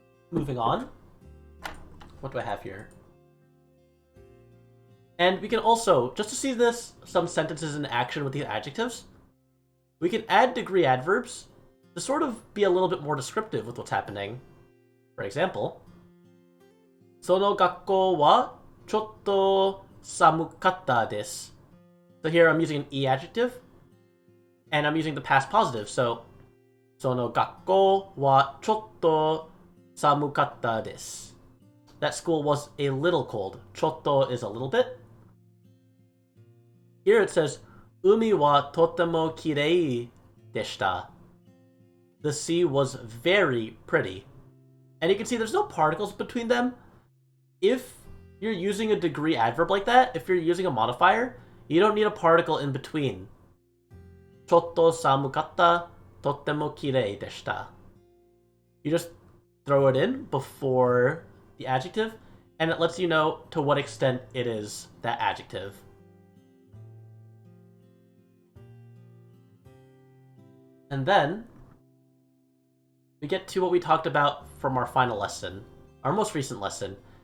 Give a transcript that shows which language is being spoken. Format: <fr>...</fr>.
<en>Moving on. What do I have here? And we can also, just to see this, some sentences in action with these adjectives, we can add degree adverbs to sort of be a little bit more descriptive with what's happening. For example,</en> <ja>その学校はちょっと寒かったです.</ja> <en>So here I'm using an e adjective, and I'm using the past positive.</en> <ja>So その学校はちょっと寒かったです.</ja> <en>That school was a little cold. ちょっと is a little bit. Here it says</en> <ja>海はとてもきれいでした.</ja> <en>The sea was very pretty. And you can see there's no particles between them. If you're using a degree adverb like that, if you're using a modifier, you don't need a particle in between.</en> <ja>ちょっと寒かった、とっても綺麗でした.</ja> <en>You just throw it in before the adjective, and it lets you know to what extent it is that adjective. And then we get to what we talked about from our final lesson, our most recent lesson.</en>